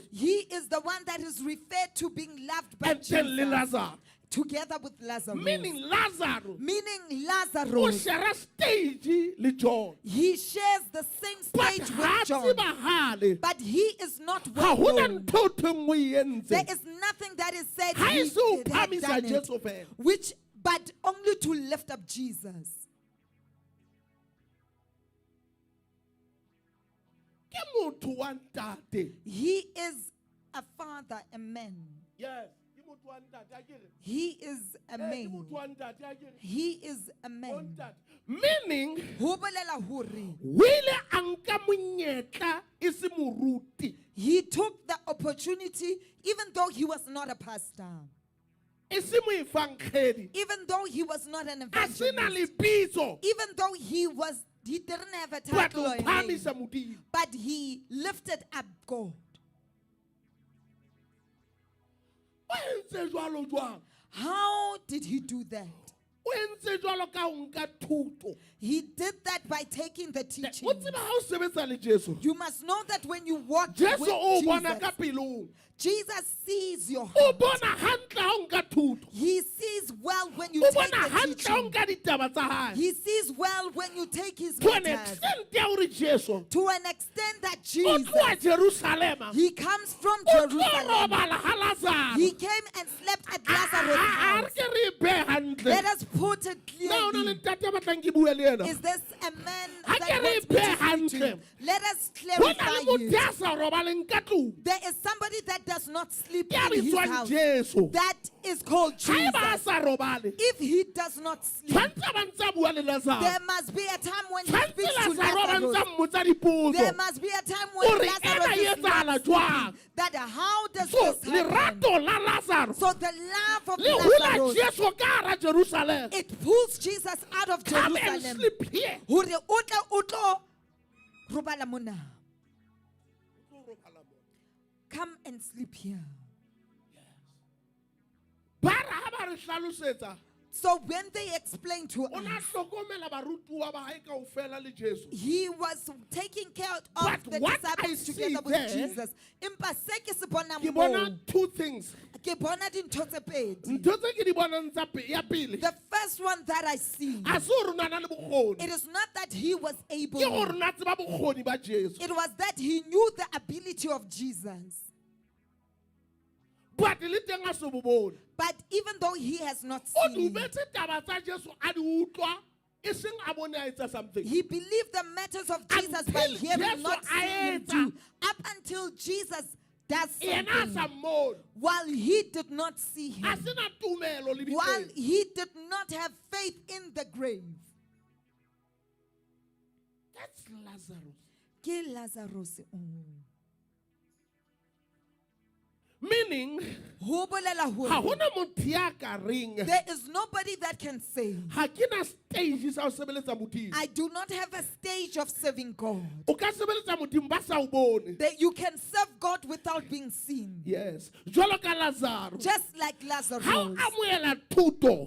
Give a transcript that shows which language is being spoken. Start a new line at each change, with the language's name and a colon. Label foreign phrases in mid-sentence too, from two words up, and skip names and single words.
English: he is the one that is referred to being loved by And then le Jesus, Lazarus. together with Lazarus. Meaning Lazarus. Meaning
Southern Sotho: O Lazarus,
English: share stage le John. he shares the same But stage
Southern Sotho: ha
English: with John,
Southern Sotho: tsebahale.
English: but he is not
Southern Sotho: Ha
English: well
Southern Sotho: hona
English: known.
Southern Sotho: ntho e nngwe e entse.
English: There is nothing that is said
Southern Sotho: Ha
English: he
Southern Sotho: e se o
English: had
Southern Sotho: phamisa
English: done it,
Southern Sotho: Jesu fela.
English: but only to lift up Jesus.
Southern Sotho: Ke motho wa ntate.
English: He is a father, a man. Yes.
Southern Sotho: Ke motho wa ntate, a kere?
English: He is a
Southern Sotho: Ke
English: man.
Southern Sotho: motho wa ntate, a kere?
English: He is a
Southern Sotho: Wa
English: man.
Southern Sotho: ntate. Meaning, Ho bolela hore o ile a nka monyetla e se moruti.
English: he took the opportunity, even though he was not a pastor,
Southern Sotho: E se moefangkgedi.
English: even though he was not an
Southern Sotho: A se na
English: evangelist,
Southern Sotho: lebitso.
English: even though he didn't have a But title
Southern Sotho: o
English: or a name,
Southern Sotho: phamisa Modimo.
English: but he lifted up God.
Southern Sotho: O entse jwalo jwang?
English: How did he do that?
Southern Sotho: O entse jwalo ka ho nka thuto.
English: He did that by taking the teaching.
Southern Sotho: O tseba ha o sebetsa le Jesu.
English: You must know that when you walk
Southern Sotho: Jesu
English: with
Southern Sotho: o bona
English: Jesus,
Southern Sotho: ka pelong.
English: Jesus sees your
Southern Sotho: O
English: heart.
Southern Sotho: bona hantle ha o nka thuto.
English: He sees well when you
Southern Sotho: O
English: take
Southern Sotho: bona
English: the
Southern Sotho: hantle ha o
English: teaching.
Southern Sotho: nka ditaba tsa hae.
English: He sees well when you take his To an matters.
Southern Sotho: extent ya hore Jesu
English: To an extent that
Southern Sotho: o
English: Jesus,
Southern Sotho: tloha Jerusalema.
English: he comes from
Southern Sotho: O tlo
English: Jerusalem.
Southern Sotho: robala ha Lazarus.
English: He came and slept at
Southern Sotho: A
English: Lazarus'
Southern Sotho: re
English: house.
Southern Sotho: ke re e behe hantle.
English: Let us put it
Southern Sotho: Na o na le
English: clearly.
Southern Sotho: ntate a batlang ke bue le yena.
English: Is this a man
Southern Sotho: Ha
English: that
Southern Sotho: ke re
English: wants me to
Southern Sotho: behe
English: speak to you?
Southern Sotho: hantle.
English: Let us
Southern Sotho: Ho na
English: clarify
Southern Sotho: le motho
English: it.
Southern Sotho: ya sa robaleng ka tlung.
English: There is somebody that does not sleep
Southern Sotho: Ya
English: in his
Southern Sotho: bitswang
English: house.
Southern Sotho: Jesu.
English: That is called
Southern Sotho: Ha eba a
English: Jesus.
Southern Sotho: sa robale.
English: If he does not sleep,
Southern Sotho: Tshwantse ba ntse a bua le Lazarus.
English: there must be a time when he
Southern Sotho: Tshwantse
English: speaks to
Southern Sotho: Lazarus ba ntse a
English: Lazarus.
Southern Sotho: mmotsa dipotso.
English: There must be a time when
Southern Sotho: Ore
English: Lazarus
Southern Sotho: ena e
English: is
Southern Sotho: etsahala
English: not
Southern Sotho: jwang?
English: sleeping. That how does So this happen?
Southern Sotho: lerato la Lazarus
English: So the love of
Southern Sotho: le hula
English: Lazarus,
Southern Sotho: Jesu ka hara Jerusalem.
English: it pulls Jesus out of Come and Jerusalem. sleep here.
Southern Sotho: Hore o tle o tlo robala mona.
English: Come and sleep here.
Southern Sotho: Ba re ha ba re hlalosetsa,
English: So when they explained to
Southern Sotho: o na
English: us,
Southern Sotho: hlokomela barutuwa ba hae kaofela le Jesu.
English: he was taking care of But the what I disciples see together with there, Jesus.
Southern Sotho: Empa se ke se bonang Ke moo,
English: bona two things.
Southern Sotho: ke bona dintho tse pedi. Ntho tse ke di bonang tsa ya pele.
English: The first one that I see,
Southern Sotho: Ha se hore o na na le bokgoni.
English: it is not that he was able,
Southern Sotho: Ke gore na tseba bokgoni ba Jesu.
English: it was that he knew the ability of Jesus.
Southern Sotho: But le teng a se bo bone.
English: But even though he has not
Southern Sotho: O
English: seen it,
Southern Sotho: dumetse taba tsa Jesu a di utlwa, e seng a bone a etsa something.
English: he believed the matters of Jesus by Until hearing, Jesus not seeing him
Southern Sotho: aetsa.
English: do. Up until Jesus does
Southern Sotho: Yena a sa
English: something,
Southern Sotho: mmone.
English: while he did not see
Southern Sotho: A
English: him,
Southern Sotho: se na tumelo le
English: while
Southern Sotho: biteng.
English: he did not have faith in the grave. That's Lazarus.
Southern Sotho: Ke Lazarus.
English: Meaning,
Southern Sotho: Ho bolela hore ha hona motho ya ka reng.
English: there is nobody that can say,
Southern Sotho: Ha ke na stage sa ho sebeletsa Modimo.
English: I do not have a stage of serving God.
Southern Sotho: O ka sebeletsa Modimo ba sa o bone.
English: That you can serve God without being seen. Yes.
Southern Sotho: Jwalo ka Lazarus.
English: Just like Lazarus.
Southern Sotho: Ha o amohela thuto,